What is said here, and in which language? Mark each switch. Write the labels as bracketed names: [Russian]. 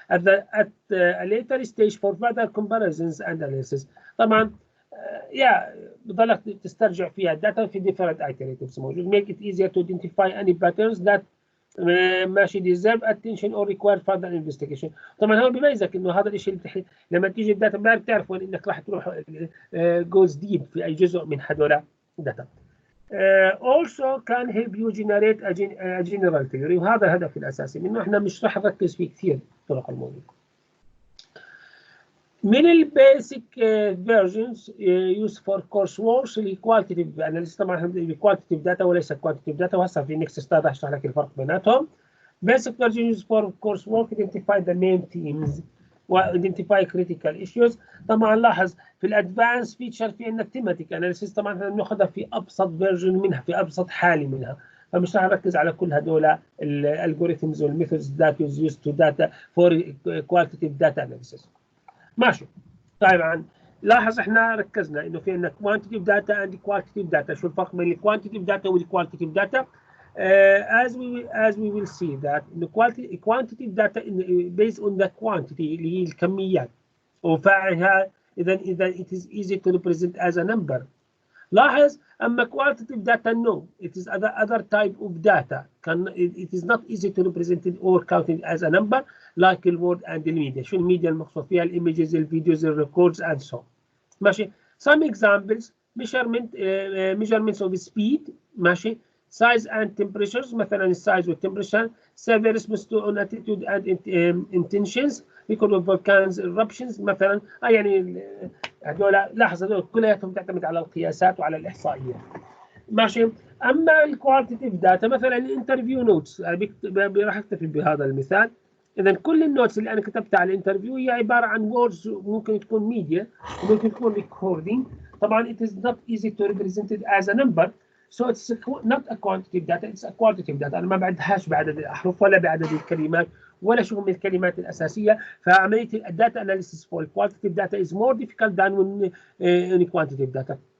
[English] at a later stage for further comparisons and analysis. [Arabic] طبعا بضلك تسترجع فيها الداتا في [English] different iteratives [Arabic] موجود. [English] make it easier to identify any patterns that ماشي deserve attention or require further investigation. [Arabic] طبعا هو بيميزك انه هذا الشيء اللي لما تيجي الداتا بتعرف وين انك راح تروح [English] goes deep [Arabic] في اي جزء من هذول الداتا. [English] also can help you generate a general theory. [Arabic] وهذا الهدف الاساسي منه. احنا مش راح نركز فيه كثير الطرق الموجوده. [English] من البيسك versions use for course works الكواليتيف اناليسيس. [Arabic] طبعا الكواليتيف داتا وليس كوانتيتيف داتا وهسه في [English] next ستار [Arabic] راح اشرح لك الفرق بيناتهم. [English] Basic version used for coursework identify the main themes و-identify critical issues. [Arabic] طبعا لاحظ في الادفانس فيتشر في عندنا thematic analysis. طبعا احنا بناخذها في ابسط فيرجن منها في ابسط حالة منها. فمش راح نركز على كل هذول الالجوريثمز والميثودز [English] that is used to data for qualitative data analysis. [Arabic] ماشي. طبعا لاحظ احنا ركزنا انه في عندنا [English] quantitative data and qualitative data. [Arabic] شو الفرق بين [English] الquantitative data والqualitative data؟ as we will see that the quantitative data based on the quantity [Arabic] اللي هي الكميات وفاعلها. [English] اذا it is easy to represent as a number. [Arabic] لاحظ اما [English] qualitative data no it is other type of data it is not easy to represent it or counted as a number like the word and the media. [Arabic] شو الميديا المقصود فيها؟ الايمجز الفيديوز الريكوردز [English] and so. [Arabic] ماشي. [English] some examples measurements of speed. [Arabic] ماشي. [English] size and temperatures مثلا السايز والتمبريتشر. severe response to on attitude and intentions. record of volcanoes eruptions مثلا. [Arabic] يعني هذول لاحظ هذول كلياتهم تعتمد على القياسات وعلى الاحصائيات. ماشي. اما الكواليتيف داتا مثلا الانترفيو نوتس راح اكتفي بهذا المثال. اذا كل النوتس اللي انا كتبتها على الانترفيو هي عباره عن ووردز ممكن تكون ميديا وممكن تكون ريكوردينج. [English] طبعا it is not easy to represent it as a number so it's not a quantitative data it's a qualitative data. [Arabic] انا ما بعدهاش بعدد الاحرف ولا بعدد الكلمات ولا شو من الكلمات الاساسيه. [English] فعمليه الداتا analysis for qualitative data is more difficult than in quantitative data.